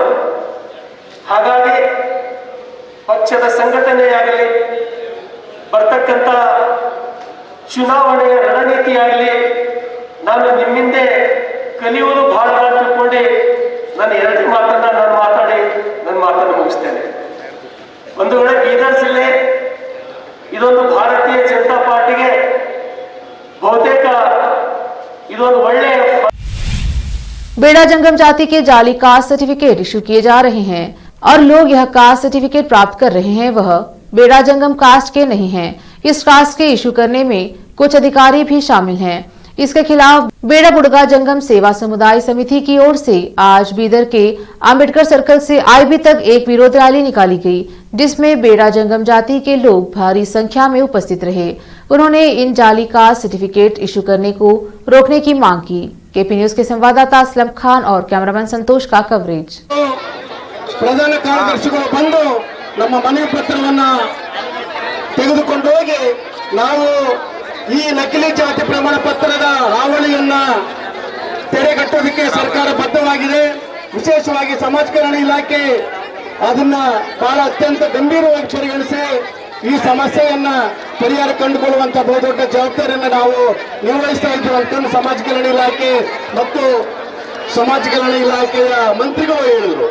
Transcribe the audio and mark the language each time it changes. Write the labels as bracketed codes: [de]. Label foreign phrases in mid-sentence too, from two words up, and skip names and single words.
[kn] ಹಾಗಾಗಿ ಪಕ್ಷದ ಸಂಘಟನೆಯಾಗಲಿ, ಬರ್ತಕ್ಕಂಥ ಚುನಾವಣೆಯ ರಣನೀತಿಯಾಗಲಿ ನಾನು ನಿಮ್ಮಿಂದೆ ಕಲಿಯುವುದು ಬಹಳ ತಿಳ್ಕೊಂಡು ನನ್ನ ಎರಡು ಮಾತನ್ನ ನಾನು ಮಾತಾಡಿ ನನ್ನ ಮಾತನ್ನು ಮುಗಿಸ್ತೇನೆ. ಒಂದು ವೇಳೆ ಬೀದರ್ ಜಿಲ್ಲೆ ಇದೊಂದು ಭಾರತೀಯ ಜನತಾ ಪಾರ್ಟಿಗೆ ಬಹುತೇಕ ಇದೊಂದು ಒಳ್ಳೆಯ [hi] बेड़ा जंगम जाति के जाली [en] caste certificate issue [hi] किए जा रहे हैं और लोग यह [en] caste certificate [hi] प्राप्त कर रहे हैं, वह बेड़ा जंगम कास्ट के नहीं हैं। इस कास्ट के इशू करने में कुछ अधिकारी भी शामिल हैं। इसके खिलाफ बेड़ा बुड़गा जंगम सेवा समुदाय समिति की ओर से आज बीदर के अंबेडकर सर्कल से आईबी तक एक विरोध रैली निकाली गई, जिसमें बेड़ा जंगम जाति के लोग भारी संख्या में उपस्थित रहे। उन्होंने इन जाली [en] caste certificate issue [hi] करने को रोकने की मांग की। केपी न्यूज के संवाददाता असलम खान और कैमरामैन संतोष का कवरेज। [kn] ಪ್ರಧಾನ ಕಾರ್ಯದರ್ಶಿಗಳು ಬಂದು ನಮ್ಮ ಮನೆ ಪತ್ರವನ್ನ ತೆಗೆದುಕೊಂಡು ಹೋಗಿ ನಾವು ಈ ನಕಲಿ ಜಾತಿ ಪ್ರಮಾಣ ಪತ್ರದ ಹಾವಳಿಯನ್ನ ತೆರೆಗಟ್ಟೋದಕ್ಕೆ ಸರ್ಕಾರ ಬದ್ಧವಾಗಿದೆ. ವಿಶೇಷವಾಗಿ ಸಮಾಜ ಕಲ್ಯಾಣ ಇಲಾಖೆ ಅದನ್ನ ಬಹಳ ಅತ್ಯಂತ ಗಂಭೀರವಾಗಿ ಪರಿಗಣಿಸಿ ಈ ಸಮಸ್ಯೆಯನ್ನ ಪರಿಹಾರ ಕಂಡುಕೊಳ್ಳುವಂತ ಬಹುದೊಡ್ಡ ಜವಾಬ್ದಾರಿಯನ್ನು ನಾವು ನಿರ್ವಹಿಸ್ತಾ ಇದ್ದೀವಿ ಅಂತ ಸಮಾಜ ಕಲ್ಯಾಣ ಇಲಾಖೆ ಮತ್ತು ಸಮಾಜ ಕಲ್ಯಾಣ ಇಲಾಖೆಯ ಮಂತ್ರಿಗಳು ಹೇಳಿದರು.